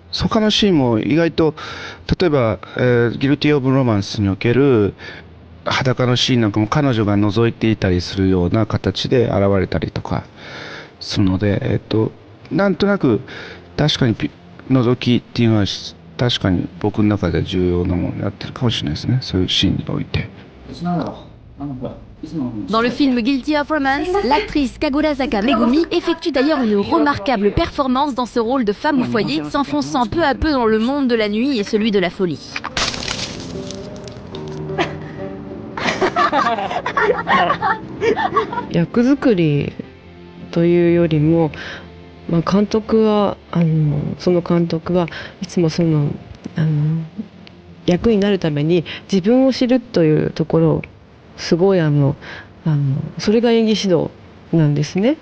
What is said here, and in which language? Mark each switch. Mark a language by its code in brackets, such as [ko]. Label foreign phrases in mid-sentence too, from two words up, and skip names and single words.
[ja] 他のシーンも意外と、例えば、ギルティ・オブ・ロマンスにおける裸のシーンなんかも彼女が覗いていたりするような形で現れたりとかするので、なんとなく確かに覗きっていうのは確かに僕の中で重要なものになってるかもしれないですね。そういうシーンにおいて。 [fr] Dans le film Guilty of Romance, l'actrice Kagurazaka Megumi effectue d'ailleurs une remarquable performance dans ce rôle de femme au foyer, s'enfonçant peu à peu dans le monde de la nuit et celui de la folie. [ja] 役作りというよりも、監督はその監督はいつも役になるために自分を知るというところをすごいそれが演技指導なんですね。